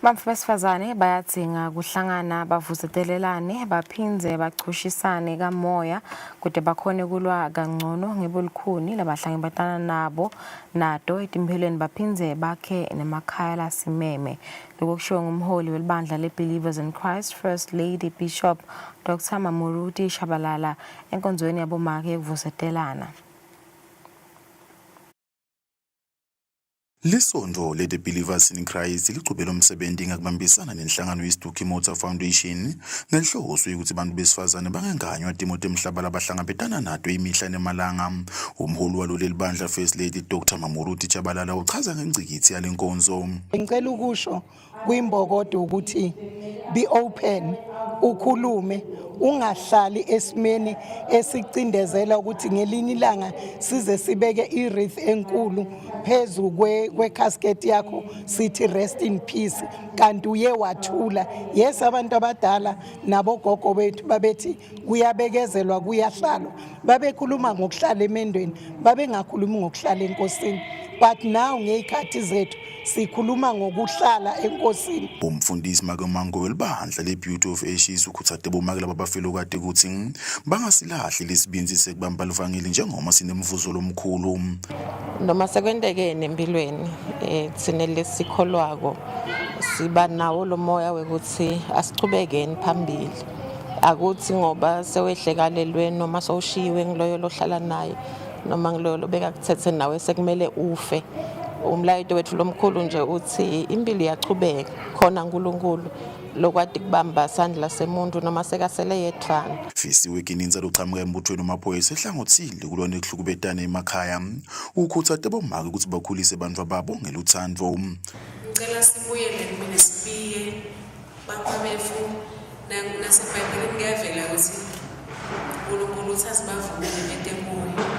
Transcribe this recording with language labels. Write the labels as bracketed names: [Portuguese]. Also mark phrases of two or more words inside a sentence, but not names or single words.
[Swati] Bamfu besifazane bayadzinga kuhlangana bavusetelelane baphindze bachushisane kamoya kude bakhone kulwa kangcono ngebulikhuni labahlangabetana nabo nato etimphelweni baphindze bakhe nemakhaya lasimeme. Lokho kushiwo ngumholi welibandla leBelievers in Christ First Lady Bishop Dr. Mamuruti Shabalala enkonzweni yabomake ekuvusetelana. Lisonto le The Believers in Christ liqhubela umsebenzi ngakubambisana nenhlangano yeStuki Motor Foundation ngenhloso yokuthi abantu besifazane bangenganywa timoto emhlaba labahlangabetana nato imihla nemalanga. Umholi walolu bandla First Lady Dr. Mamuruti Chabalala uchaza ngengcikithi yalenkonzo. Ngicela ukusho kwimbokodo ukuthi [English] be open, [Swati] ukhulume, ungahlali esimeni esicindezela ukuthi ngelinye ilanga size sibeke iwreath enkulu phezu kwecasket yakho sithi [English] rest in peace [Swati] kanti uye wathula. Yes, abantu abadala nabogogo bethu babethi kuyabekezelwa kuyahlalwa, babekhuluma ngokuhlala emendweni, babengakhulumi ngokuhlala enkosini, [English] but now [Swati] ngezikhathi zethu sikhuluma ngokuhlala enkosini. Umfundisi Magomango welibandla leBeauty of Ashes ukhuthade bomake labafelo kade ukuthi bangasilahli lesibinzi sekubamba livangeli njengoma sinemvuzo lomkhulu. Noma sekwendeke empilweni thina lesikholwako siba nawo lo moya wekuthi asichubekeni phambili, akuthi ngoba sewehlekalelwe noma sowushiwe ngiloyo lohlala naye noma ngiloyo lobeka kuthethe nawe sekumele ufe. Umlayito wethu lomkhulu nje uthi impilo iyachubeka khona uNkulunkulu lokwadi kubamba sandla semuntu noma sekasele yedvana. Fisiwe kininza loqhamuka embuthweni wamaphoyisa ehlangothile kulona ekuhlukubetana emakhaya ukhuthade bomake ukuthi bakhulise abantu babo ngeluthando. Ngicela sibuyele kumina sibiye bakwabefu naseBhayibhelini kuyavela ukuthi uNkulunkulu uthi asibavumele betemoya.